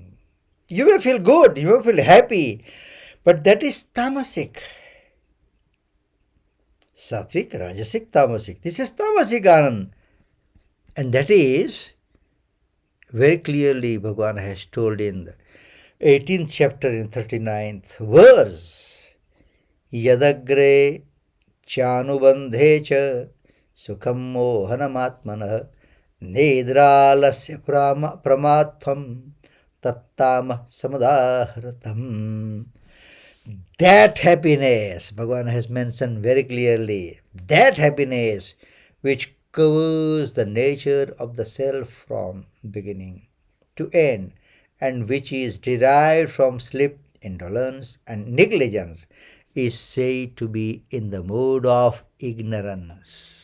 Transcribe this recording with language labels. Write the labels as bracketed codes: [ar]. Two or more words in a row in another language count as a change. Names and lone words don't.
[en] You may feel good, you may feel happy, but that is tamasic. Sattvic, rajasic, tamasic. This is tamasic anand. And that is very clearly Bhagwan has told in the 18th chapter in 39th verse. [sa] यदग्रे चानुबन्धे च सुखं मोहनमात्मनः नेद्रालस्य प्रमथं तत्तं समदाहृतम्. [en] That happiness, Bhagavan has mentioned very clearly, that happiness which covers the nature of the self from beginning to end, and which is derived from sleep, indolence, and negligence, is said to be in the mode of ignorance.